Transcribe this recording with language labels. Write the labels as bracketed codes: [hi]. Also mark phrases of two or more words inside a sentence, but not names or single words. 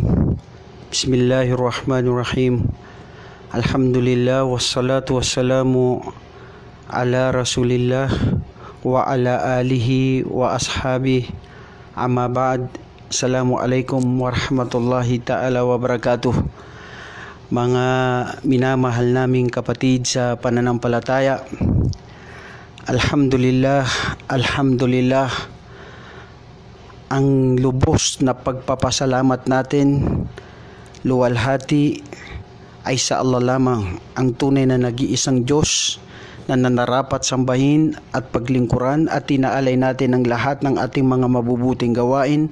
[ar] بسم الله الرحمن الرحيم. الحمد لله والصلاة والسلام على رسول الله وعلى آله وأصحابه. أما بعد. السلام عليكم ورحمة الله تعالى وبركاته. [tl] Mga minamahal naming kapatid sa pananampalataya, [ar] الحمد لله، الحمد لله, [tl] ang lubos na pagpapasalamat natin, luwalhati ay sa Allah lamang, ang tunay na nag-iisang Diyos na nanarapat sambahin at paglingkuran, at tinaalay natin ang lahat ng ating mga mabubuting gawain.